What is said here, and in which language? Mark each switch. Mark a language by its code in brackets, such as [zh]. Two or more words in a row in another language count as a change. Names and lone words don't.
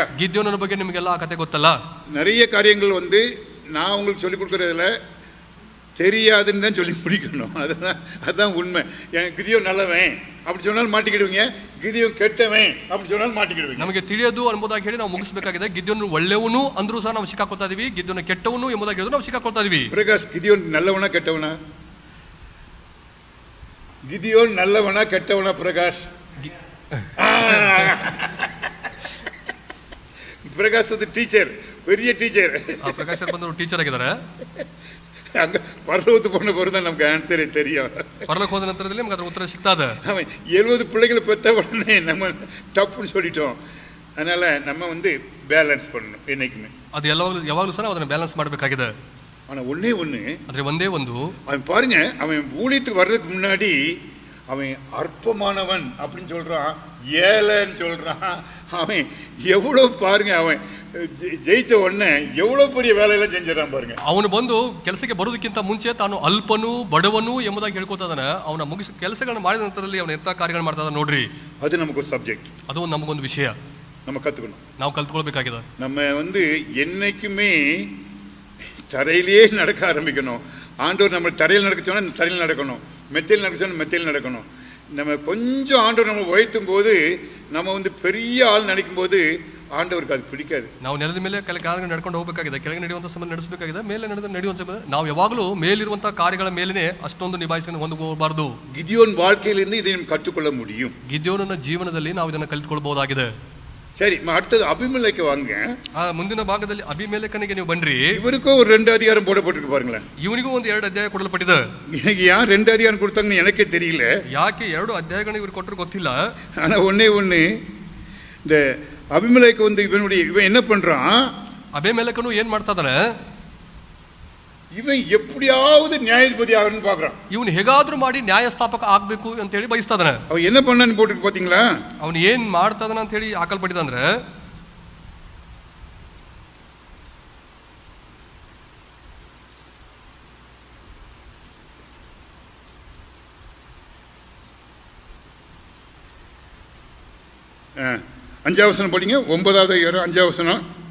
[kn] ಗಿದ್ಯೋನನ ಬಗ್ಗೆ ನಿಮಗೆಲ್ಲ ಕತೆ ಗೊತ್ತಲ್ಲ. [ta] நிறைய காரியங்கள் நான் உங்களுக்கு சொல்லிக் கொடுக்கறதுல தெரியாதுன்னு தான் சொல்லி முடிக்கணும். அதுதான் உண்மை. கிதியோன் நல்லவன் அப்படி சொன்னாலும் மாட்டிக்கிடுவீங்க, கிதியோன் கெட்டவன் அப்படி சொன்னாலும் மாட்டிக்கிடுவீங்க. [kn] ನಮಗೆ ತಿಳಿಯೋದು ಎಂಬುದಾಗಿ ಹೇಳಿ ನಾವು ಮುಗಿಸಬೇಕಾಗಿದೆ. ಗಿದ್ಯೋನು ಒಳ್ಳೆಯವನು ಅಂದ್ರೂ ಸಹ ನಾವು ಸಿಕ್ಕಾಕೊಳ್ತಾ ಇದೀವಿ, ಗಿದ್ಯೋನ ಕೆಟ್ಟವನು ಎಂಬುದಾಗಿ ಹೇಳಿದ್ರು ನಾವು ಸಿಕ್ಕಾಕೊಳ್ತಾ ಇದೀವಿ. [ta] பிரகாஷ், கிதியோன் நல்லவனா கெட்டவனா? கிதியோன் நல்லவனா கெட்டவனா பிரகாஷ்? பிரகாஷ் வந்து டீச்சர், பெரிய டீச்சர். [kn] ಪ್ರಕಾಶ್ ಸರ್ ಬಂದು ಟೀಚರ್ ಆಗಿದ್ದಾರೆ. [ta] அங்க பரலோகத்து போன பிறகு தான் நமக்கு ஆன்சரே தெரியும். [kn] ಪರಲೋಕ ಹೋದ ನಂತರದಲ್ಲಿ ನಮಗೆ ಅದರ ಉತ್ತರ ಸಿಗ್ತಾ ಇದೆ. [ta] அவன் 70 பிள்ளைகளை பெற்ற உடனே நம்ம தப்புன்னு சொல்லிட்டோம். அதனால நம்ம வந்து பேலன்ஸ் பண்ணணும் என்னைக்குமே. [kn] ಅದು ಯಾವಾಗಲೂ ಸಹ ಅದನ್ನ ಬ್ಯಾಲೆನ್ಸ್ ಮಾಡಬೇಕಾಗಿದೆ. [ta] ஆனா ஒண்ணே ஒண்ணு, [kn] ಆದ್ರೆ ಒಂದೇ ಒಂದು, [ta] அவன் பாருங்க, அவன் ஊழியத்துக்கு வர்றதுக்கு முன்னாடி அவன் அற்பமானவன் அப்படின்னு சொல்றான், ஏழைன்னு சொல்றான். அவன் எவ்வளவு பாருங்க, அவன் ஜெயித்த உடனே எவ்வளவு பெரிய வேலையெல்லாம் செஞ்சிடறான் பாருங்க. [kn] ಅವನು ಬಂದು ಕೆಲಸಕ್ಕೆ ಬರೋದಕ್ಕಿಂತ ಮುಂಚೆ ತಾನು ಅಲ್ಪನು ಬಡವನು ಎಂಬುದಾಗಿ ಹೇಳ್ಕೊತಾ ಇದ್ದಾನೆ. ಅವನ ಮುಗಿಸಿ ಕೆಲಸಗಳನ್ನು ಮಾಡಿದ ನಂತರದಲ್ಲಿ ಅವನ ಎಂತ ಕಾರ್ಯಗಳು ಮಾಡ್ತಾ ಇದ್ದಾನೆ ನೋಡ್ರಿ. [ta] அது நமக்கு ஒரு சப்ஜெக்ட், [kn] ಅದು ನಮಗೊಂದು ವಿಷಯ [ta] நம்ம கத்துக்கணும், [kn] ನಾವು ಕಲ್ತ್ಕೊಳ್ಬೇಕಾಗಿದೆ. [ta] நம்ம வந்து என்னைக்குமே தரையிலேயே நடக்க ஆரம்பிக்கணும். ஆண்டவர் நம்ம தரையில் நடக்க சொன்னா தரையில் நடக்கணும், மெத்தையில் நடக்க சொன்னா மெத்தையில் நடக்கணும். நம்ம கொஞ்சம் ஆண்டவர் நம்ம உயர்த்தும் போது, நம்ம வந்து பெரிய ஆள் நினைக்கும் போது ஆண்டவருக்கு அது பிடிக்காது. [kn] ನಾವು ನೆಲದ ಮೇಲೆ ಕೆಲ ಕಾರ್ಯಗಳು ನಡ್ಕೊಂಡು ಹೋಗಬೇಕಾಗಿದೆ, ಕೆಳಗೆ ನಡೆಯುವಂತ ಸಮಯ ನಡೆಸಬೇಕಾಗಿದೆ, ಮೇಲೆ ನಡೆಯುವಂತ ಸಮಯ ನಾವು ಯಾವಾಗಲೂ ಮೇಲಿರುವಂತಹ ಕಾರ್ಯಗಳ ಮೇಲೇನೆ ಅಷ್ಟೊಂದು ನಿಭಾಯಿಸಿಕೊಂಡು ಹೊಂದು ಹೋಗಬಾರದು. [ta] கிதியோன் வாழ்க்கையிலிருந்து இதை நம்ம கற்றுக்கொள்ள முடியும். [kn] ಗಿದ್ಯೋನನ ಜೀವನದಲ್ಲಿ ನಾವು ಇದನ್ನು ಕಲಿತುಕೊಳ್ಳಬಹುದಾಗಿದೆ. [ta] சரி, அடுத்தது அபிமெலேக்கு வாங்க. [kn] ಮುಂದಿನ ಭಾಗದಲ್ಲಿ ಅಬಿಮೆಲೆಕನಿಗೆ ನೀವು ಬನ್ರಿ. [ta] இவருக்கும் ஒரு 2 அதிகாரம் போடப்பட்டிருக்கு பாருங்களேன். [kn] ಇವನಿಗೂ ಒಂದು 2 ಅಧ್ಯಾಯ ಕೊಡಲ್ಪಟ್ಟಿದೆ. [ta] எனக்கு ஏன் 2 அதிகாரம் கொடுத்தாங்கன்னு எனக்கே தெரியல. [kn] ಯಾಕೆ 2 ಅಧ್ಯಾಯಗಳನ್ನು ಇವರು ಕೊಟ್ಟರು ಗೊತ್ತಿಲ್ಲ. [ta] ஆனா ஒண்ணே ஒண்ணு, இந்த அபிமெலேக்கு வந்து இவன் என்ன பண்றான், [kn] ಅಬಿಮೆಲೆಕನು ಏನ್ ಮಾಡ್ತಾ ಇದ್ದಾನೆ, [ta] இவன் எப்படியாவது நியாயாதிபதி ஆகணும்னு பாக்குறான். [kn] ಇವನು ಹೇಗಾದ್ರೂ ಮಾಡಿ ನ್ಯಾಯಸ್ಥಾಪಕ ಆಗ್ಬೇಕು ಅಂತ ಹೇಳಿ ಬಯಸ್ತಾ ಇದ್ದಾನೆ. [ta] அவன் என்ன பண்ணான்னு போட்டுருக்கு பாத்தீங்களா? [kn] ಅವನು ಏನ್ ಮಾಡ್ತಾ ಇದ್ದಾನೆ ಅಂತ ಹೇಳಿ ಹಾಕಲ್ಪಟ್ಟಿದ ಅಂದ್ರೆ, [ta] அஞ்சாவது வசனம் படிங்க, 9வது அதிகாரம் 5வது வசனம்.